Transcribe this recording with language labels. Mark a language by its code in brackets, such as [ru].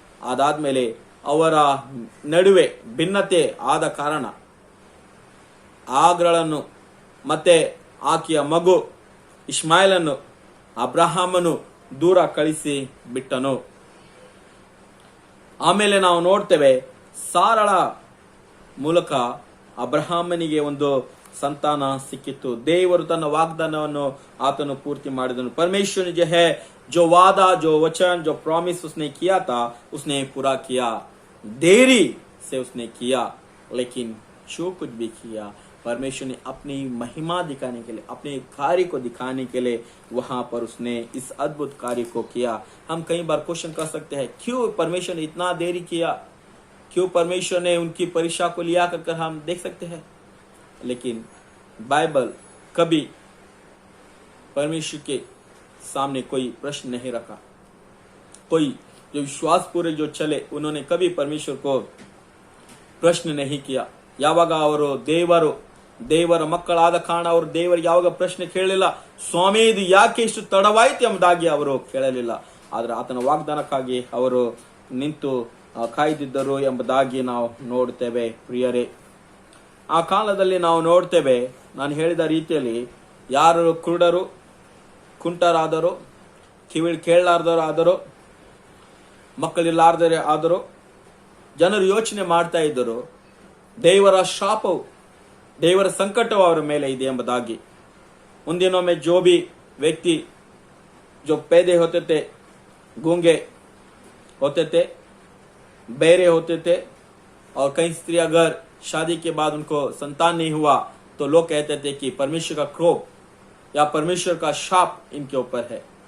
[kn] ಅದಾದ್ಮೇಲೆ ಅವರ ನಡುವೆ ಭಿನ್ನತೆ ಆದ ಕಾರಣ ಆಗರಳನ್ನು ಮತ್ತೆ ಆಕೆಯ ಮಗು ಇಸ್ಮಾಯಿಲನ್ನು ಅಬ್ರಹಾಮನು ದೂರ ಕಳಿಸಿ ಬಿಟ್ಟನು. ಆಮೇಲೆ ನಾವು ನೋಡ್ತೇವೆ, ಸಾರಳ ಮೂಲಕ ಅಬ್ರಹಾಮನಿಗೆ ಒಂದು ಸಂತಾನ ಸಿಕ್ಕಿತ್ತು. ದೇವರು ತನ್ನ ವಾಗ್ದಾನವನ್ನು ಆತನು ಪೂರ್ತಿ ಮಾಡಿದನು. [hi] परमेश्वर ने जो है, जो वादा, जो वचन, जो प्रॉमिस उसने किया था, उसने पूरा किया. देरी से उसने किया, लेकिन जो कुछ भी किया, परमेश्वर ने अपनी महिमा दिखाने के लिए, अपने कार्य को दिखाने के लिए वहां पर उसने इस अद्भुत कार्य को किया. हम कई बार क्वेश्चन कर सकते हैं, क्यों परमेश्वर ने इतना देरी किया, क्यों परमेश्वर ने उनकी परीक्षा को लिया कर हम देख सकते हैं. लेकिन बाइबल कभी परमेश्वर के सामने कोई प्रश्न नहीं रखा. कोई जो विश्वास पूर्वक जो चले, उन्होंने कभी परमेश्वर को प्रश्न नहीं किया. [kn] ಯಾವಾಗ ಅವರು ದೇವರ ಮಕ್ಕಳಾದ ಕಾರಣ ಅವರು ದೇವರಿಗೆ ಯಾವಾಗ ಪ್ರಶ್ನೆ ಕೇಳಲಿಲ್ಲ, ಸ್ವಾಮಿ ಇದು ಯಾಕೆ ಇಷ್ಟು ತಡವಾಯಿತು ಎಂಬುದಾಗಿ ಅವರು ಕೇಳಲಿಲ್ಲ. ಆದ್ರೆ ಆತನ ವಾಗ್ದಾನಕ್ಕಾಗಿ ಅವರು ನಿಂತು ಕಾಯ್ದಿದ್ದರು ಎಂಬುದಾಗಿ ನಾವು ನೋಡ್ತೇವೆ. ಪ್ರಿಯರೇ, ಆ ಕಾಲದಲ್ಲಿ ನಾವು ನೋಡ್ತೇವೆ, ನಾನು ಹೇಳಿದ ರೀತಿಯಲ್ಲಿ ಯಾರು ಕುರುಡರು, ಕುಂಟರಾದರು, ಕಿವಿ ಕೇಳಲಾರ್ದರು ಆದರೂ, ಮಕ್ಕಳಿಲ್ಲಾರ್ದರೆ ಆದರೂ ಜನರು ಯೋಚನೆ ಮಾಡ್ತಾ ಇದ್ದರು, ದೇವರ ಶಾಪವು, ದೇವರ ಸಂಕಟವು ಅವರ ಮೇಲೆ ಇದೆ ಎಂಬುದಾಗಿ. ಮುಂದಿನೊಮ್ಮೆ [hi] जो भी व्यक्ति जो पैदे होते थे, गूंगे होते थे, बहरे होते थे, और कई स्त्री अगर शादी के बाद उनको संतान नहीं हुआ तो लोग कहते थे कि परमेश्वर का क्रोध या परमेश्वर का शाप इनके ऊपर है.